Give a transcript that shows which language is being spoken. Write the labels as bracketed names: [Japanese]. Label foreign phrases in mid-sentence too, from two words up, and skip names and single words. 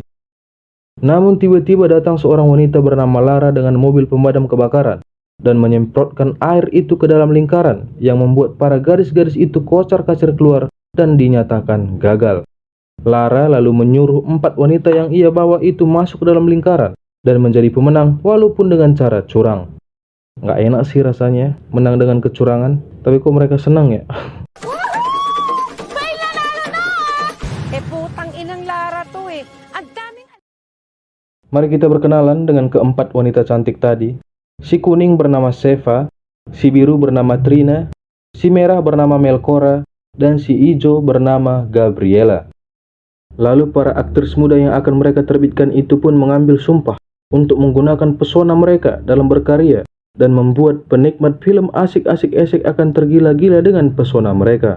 [Indonesian] Namun tiba-tiba datang seorang wanita bernama Lara dengan mobil pemadam kebakaran dan menyemprotkan air itu ke dalam lingkaran yang membuat para gadis-gadis itu kocar-kacir keluar dan dinyatakan gagal. Lara lalu menyuruh 4 wanita yang ia bawa itu masuk ke dalam lingkaran dan menjadi pemenang walaupun dengan cara curang. Nggak enak sih rasanya menang dengan kecurangan, tapi kok mereka senang ya? [Filipino] Putang inang Lara to eh. Ang daming... [Indonesian] Mari kita berkenalan dengan keempat wanita cantik tadi. Si kuning bernama Seva, si biru bernama Trina, si merah bernama Melkora, dan si hijau bernama Gabriela. Lalu para aktris muda yang akan mereka terbitkan itu pun mengambil sumpah untuk menggunakan pesona mereka dalam berkarya dan membuat penikmat film asik-asik esek akan tergila-gila dengan pesona mereka.